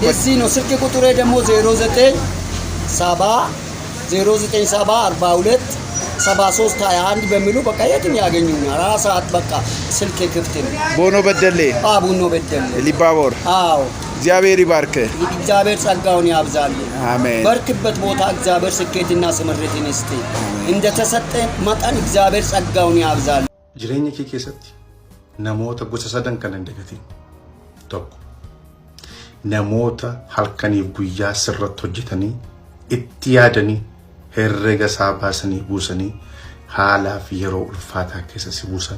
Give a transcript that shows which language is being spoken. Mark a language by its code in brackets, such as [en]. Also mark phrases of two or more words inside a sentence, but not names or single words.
[am] እዚህ ነው። ስልክ ቁጥሬ ደግሞ 0970 42 በሚሉ በቃ የትም ያገኙኛል። 4 ሰዓት በቃ ስልክ ክፍት ነው። ቦኖ በደሌ? ቡኖ በደሌ ሊባቦር። አዎ። እግዚአብሔር ይባርክ። እግዚአብሔር ጸጋውን ያብዛል። አሜን። በርክበት ቦታ እግዚአብሔር ስኬትና ስምረትን ይስጥ። እንደተሰጠ መጠን እግዚአብሔር ጸጋውን ያብዛል። [om] Jireenya kee keessatti namoota gosa sadan kan hindegatiin tokko namoota halkanii guyyaa sirratti hojjetanii itti yaadanii herrega isaa baasanii buusanii haalaa fi yeroo ulfaataa keessa si buusan.